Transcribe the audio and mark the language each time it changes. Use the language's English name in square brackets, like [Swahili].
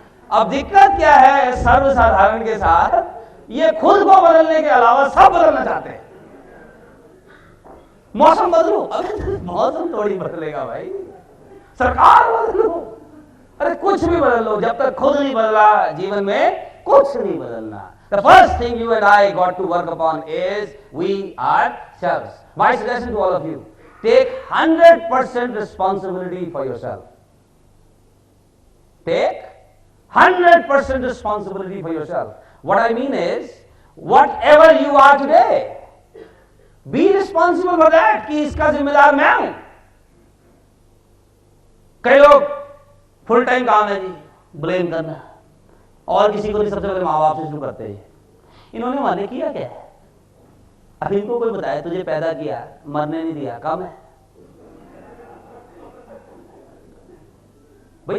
[Hindi] अब दिक्कत क्या है सर्वसाधारण के साथ? ये खुद को बदलने के अलावा सब बदलना चाहते हैं। मौसम बदलो, अबे मौसम थोड़ी बदलेगा भाई, सरकार बदलो, अरे कुछ भी बदल लो, जब तक खुद नहीं बदला जीवन में कुछ नहीं बदलना। [English] The first thing you and I got to work upon is we ourselves. My suggestion to all of you: take 100% responsibility for yourself. Take 100% responsibility for yourself. What I mean is, whatever you are today, be responsible for that. [Hindi] कि इसका जिम्मेदार मैं हूं। कई लोग full time काम है जी blame करना, और किसी को नहीं, सबसे पहले माँ बाप से शुरू करते हैं। इन्होंने माने किया क्या है? अब इनको कोई बताए तुझे पैदा किया, मरने नहीं दिया, कम है भाई।